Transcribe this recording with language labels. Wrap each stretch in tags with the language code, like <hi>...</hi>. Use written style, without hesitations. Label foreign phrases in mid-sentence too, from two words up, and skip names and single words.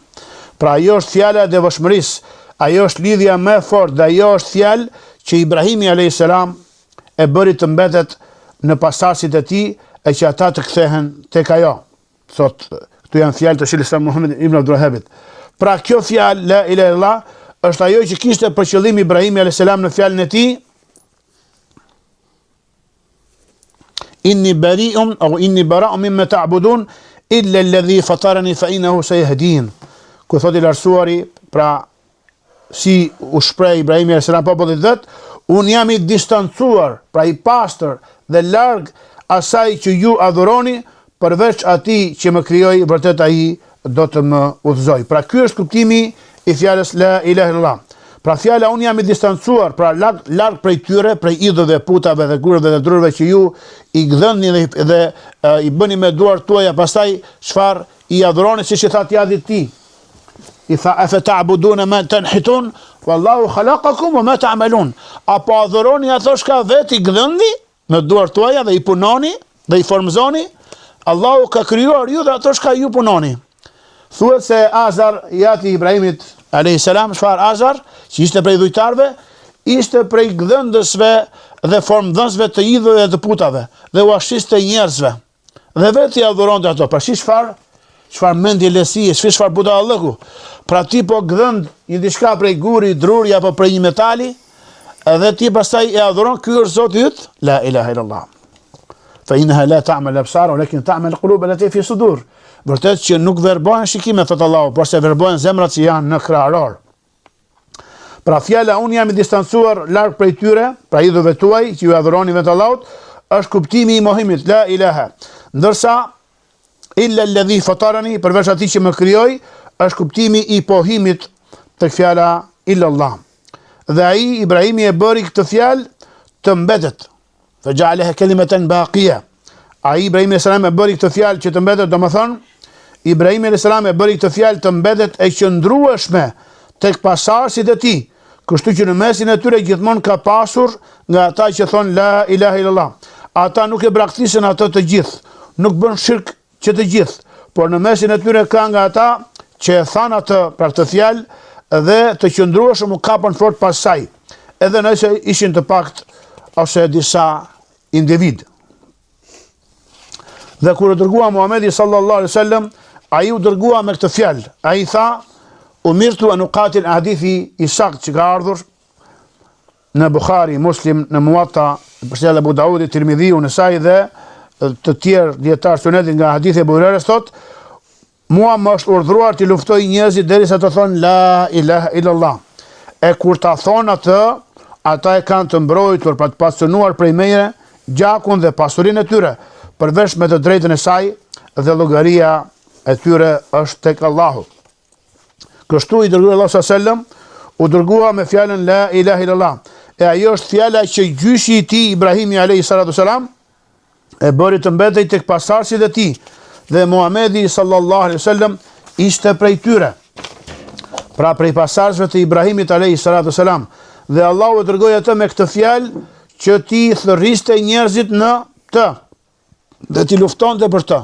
<sq>Pra ajo është fjala e devotshmërisë, ajo është lidhja më e fortë, dhe ajo është fjalë që Ibrahimi a.s. e bëri të mbetet në pasardhësit e tij, e që ata të kthehen tek ajo. Thot, këtu janë fjalë të Sheikhul Muhammed ibn Abdul Wahhab. Pra kjo fjalë</sq> <ar>لا إله إلا الله</ar> <sq>është ajo që kishte për qëllim Ibrahimi a.s. në fjalën e tij,</sq> <ar>إني بريء أو إني براء مما تعبدون إلا الذي فطرني فإنه سيهدين.</ar> <sq>Ku thot i lartësuari, pra si u shpreh Ibrahimi</sq> <ar>عليه السلام</ar> <sq>popullit vet, un jam i distancuar, pra i pastër dhe larg asaj që ju adhuroni, përveç atij që më krijoi, vërtet ai do të më udhëzoj. Pra ky është kuptimi i fjalës</sq> <ar>لا إله إلا الله.</ar> <sq>Pra fjala unë jam i distancuar, pra larg prej tyre, prej idhëve, putave dhe gurëve dhe drurve që ju i gdhëni dhe i bëni me duart tuaja, pastaj çfarë i adhuroni, siç i tha Tjadit ti. I tha</sq> <ar>أفتعبدون ما تنحتون والله خلقكم وما تعملون.</ar> <sq>Apo adhuroni ato shka vetë i gdhëni me duart tuaja dhe i punoni dhe i formzoni, Allahu ka krijuar ju dhe ato shka ju punoni. Thuhet se Azar, jati Ibrahimit</sq> <ar>عليه السلام,</ar> <sq>çfarë Azar, që ishte prej dhujtarve, ishte prej gdhëndësve dhe formdhënësve të idhëve dhe të putave, dhe u ashiste njerëzve. Dhe vetë i adhuronte ato. Pra çfarë mendje lesie, çfarë budallëku. Pra ti po gdhënd një diçka prej guri, druri apo prej një metali, edhe ti pastaj e adhuron, ky është Zoti yt,</sq> <ar>لا إله إلا الله. فإنها لا تعمى الأبصار ولكن تعمى القلوب التي في الصدور.</ar> <sq>Vërtet që nuk verbohen shikime, thot Allahu, por se verbohen zemrat që janë në krahëror. Pra fjala unë jam i distancuar larg prej tyre, pra idhëve tuaj që ju adhuroni vetë Allahut, është kuptimi i mohimit</sq> <ar>لا إله.</ar> <sq>Ndërsa</sq> <ar>إلا الذي فطرني,</ar> <sq>përveç atij që më krijoi, është kuptimi i pohimit tek fjala</sq> <ar>إلا الله.</ar> <sq>Dhe ai Ibrahimi e bëri këtë fjalë të mbetet.</sq> <ar>فجعلها كلمة باقية.</ar> <sq>Ai Ibrahimi</sq> <ar>عليه السلام</ar> <sq>e bëri këtë fjalë që të mbetet, domethënë Ibrahimi</sq> <ar>عليه السلام</ar> <sq>e bëri këtë fjalë të mbetet e qëndrueshme tek pasardhësit e tij. Kështu që në mesin e tyre gjithmonë ka pasur nga ata që thon</sq> <ar>لا إله إلا الله.</ar> <sq>Ata nuk e braktisën ato të gjithë, nuk bën shirk që të gjithë, por në mesin e tyre ka nga ata që e than atë për këtë fjalë dhe të qëndrueshëm u kapën fort pas saj, edhe nëse ishin të pakt ose disa individ. Dhe kur u dërgua Muhamedi</sq> <ar>صلى الله عليه وسلم,</ar> <sq>ai u dërgua me këtë fjalë. Ai tha:</sq> <ar>"أمرت أن أقاتل",</ar> <sq>hadithi i saktë që ka ardhur në Bukhari, Muslim, në Muwatta, përse Abu Daudi, Tirmidhiu, Nesai dhe të tjerë dietar sunetit nga hadithi e Abu Hurajrës thotë: "Mua më është urdhëruar të luftoj njerëzit derisa të thonë</sq> <ar>لا إله إلا الله.</ar> <sq>E kur ta thonë atë, ata e kanë të mbrojtur, pra të pasunuar prej meje, gjakun dhe pasurinë e tyre, përveç me të drejtën e saj, dhe llogaria e tyre është tek Allahu." Kështu i dërguar Allahu</sq> <ar>صلى الله عليه وسلم</ar> <sq>u dërgua me fjalën</sq> <ar>لا إله إلا الله.</ar> <sq>E ajo është fjala që gjyshi i tij Ibrahimi</sq> <ar>عليه الصلاة والسلام</ar> <sq>e bëri të mbetej tek pasardhësit e tij, dhe Muhamedi</sq> <ar>صلى الله عليه وسلم</ar> <sq>ishte prej tyre. Pra prej pasardhësve të Ibrahimit</sq> <ar>عليه الصلاة والسلام,</ar> <sq>dhe Allahu e dërgoi atë me këtë fjalë që ti thërriste njerëzit në të dhe ti luftonte për të.</sq>